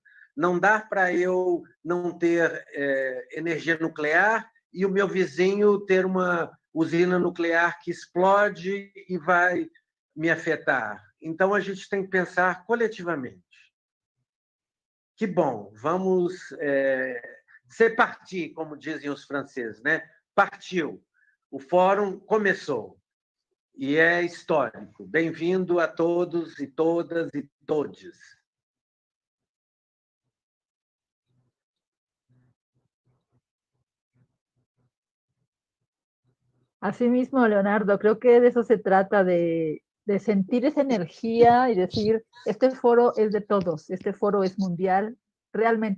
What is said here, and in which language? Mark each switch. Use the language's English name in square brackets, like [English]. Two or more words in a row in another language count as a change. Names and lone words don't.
[Portuguese] Não dá para eu não ter energia nuclear e o meu vizinho ter uma usina nuclear que explode e vai me afetar. Então, a gente tem que pensar coletivamente. Que bom, vamos [French] c'est parti, [Portuguese] como dizem os franceses, né? Partiu. O fórum começou e é histórico. Bem-vindo a todos e todas e todes. [Spanish] Así mismo, Leonardo, creo que de eso se trata, de sentir esa energía y decir, este foro es de todos, este foro es mundial, realmente